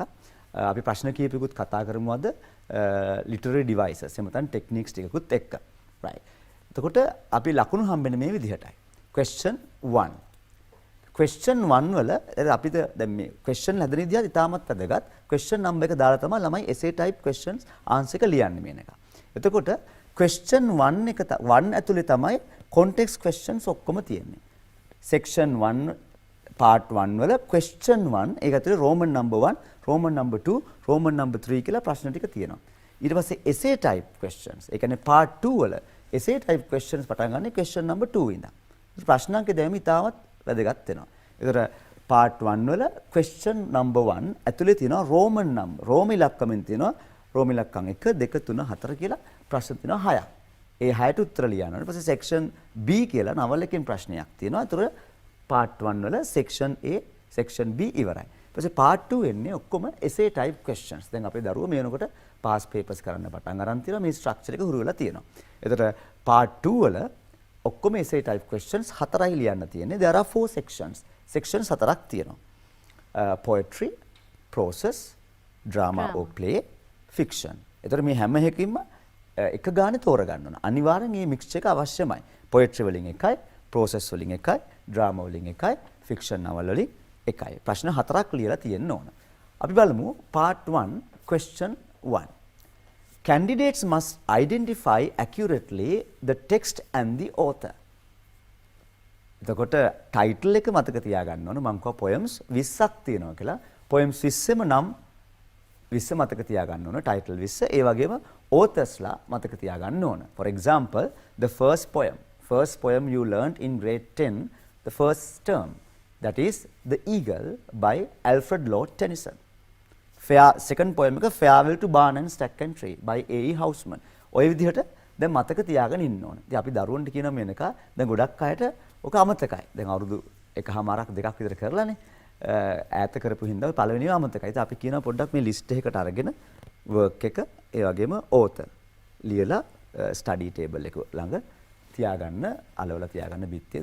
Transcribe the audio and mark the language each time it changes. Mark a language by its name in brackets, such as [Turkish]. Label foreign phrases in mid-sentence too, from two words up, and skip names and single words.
[Sinhala] අපි ප්‍රශ්න කීපයකුත් කතා කරමු අද [English] literary devices [Sinhala] එහෙම නැත්නම් techniques ටිකකුත් එක්ක. right. එතකොට අපි ලකුණු හම්බෙන්නේ මේ විදිහටයි. question 1. question 1 වල අපිට දැන් මේ question හදන විදිහත් ඉතාමත් වැදගත්. question number එක දාලා තමයි ළමයි [English] essay type questions answer [Sinhala] එක ලියන්නේ මේන එක. එතකොට question 1 එක 1 ඇතුලේ තමයි [English] context questions [Sinhala] ඔක්කොම තියෙන්නේ. [English] section 1 part 1 වල question 1 [Sinhala] ඒක ඇතුලේ [English] roman number 1, roman number 2, roman number 3 [Sinhala] කියලා ප්‍රශ්න ටික තියෙනවා. ඊට පස්සේ [English] essay type questions. [Sinhala] ඒ කියන්නේ [English] part 2 වල essay type questions [Sinhala] පටන් ගන්න [English] question number 2 ඉඳන්. [Sinhala] ප්‍රශ්නාංක දෙම ඉතාමත් වැදගත් වෙනවා. ඒතර part 1 වල [English] question number 1 [Sinhala] ඇතුලේ තියෙනවා [English] roman number. [Sinhala] රෝම ඉලක්කමෙන් තියෙනවා රෝම ඉලක්කම් 1 2 3 4 කියලා ප්‍රශ්න තියෙනවා 6ක්. ඒ 6ට උත්තර ලියනවා. ඊට පස්සේ [English] section B [Sinhala] කියලා නවල එකෙන් ප්‍රශ්නයක් තියෙනවා. ඒතර part 1 වල [English] section A, section B [Sinhala] ඉවරයි. ඊට පස්සේ part 2 එන්නේ ඔක්කොම [English] essay type questions. [Sinhala] දැන් අපේ දරුවෝ මේ වෙනකොට [English] pass papers [Sinhala] කරන්න පටන් අරන් තියෙනවා. මේ structure එක හුරු වෙලා තියෙනවා. ඒතර part 2 වල ඔක්කොම [English] essay type questions [Sinhala] 4යි ලියන්න තියෙන්නේ. [English] There are 4 sections. [Sinhala] Sections 4ක් තියෙනවා. [English] Poetry, process, drama or play, fiction. [Sinhala] ඒතර මේ හැම එකකින්ම එක ගානේ තෝරගන්න ඕන. අනිවාර්යෙන් මේ mix එක අවශ්‍යමයි. Poetry වලින් එකයි, process වලින් එකයි, drama වලින් එකයි, fiction නවල වලින් එකයි. ප්‍රශ්න 4ක් ලියලා තියෙන්න ඕන. අපි බලමු [English] part 1 question 1. Candidates must identify accurately the text and the author. [Sinhala] එතකොට title එක මතක තියාගන්න ඕන. මම කිව්වා poems 20ක් තියෙනවා කියලා. poems 20ෙම නම් 20 මතක තියාගන්න ඕන. title 20. ඒ වගේම authors-ලා මතක තියාගන්න ඕන. [English] For example, the first poem you learned in grade 10, the first term, that is The Eagle by Alfred Lord Tennyson. Second poem එක Farewell to Barn and Stack and Tree by A.E. Housman. [Sinhala] ඔය විදිහට දැන් මතක තියාගෙන ඉන්න ඕනේ. ඉතින් අපි දරුවන්ට කියන මේනක දැන් ගොඩක් අයට ඔක අමතකයි. දැන් අවුරුදු එකහමාරක් දෙකක් විතර කරලානේ ඈත කරපු හින්දා පළවෙනිව අමතකයි. ඉතින් අපි කියනවා පොඩ්ඩක් මේ ලිස්ට් එකකට අරගෙන work එක ඒ වගේම author ලියලා [English] study table [Sinhala] එක ළඟ තියාගන්න අලවලා තියාගන්න බිත්තිය.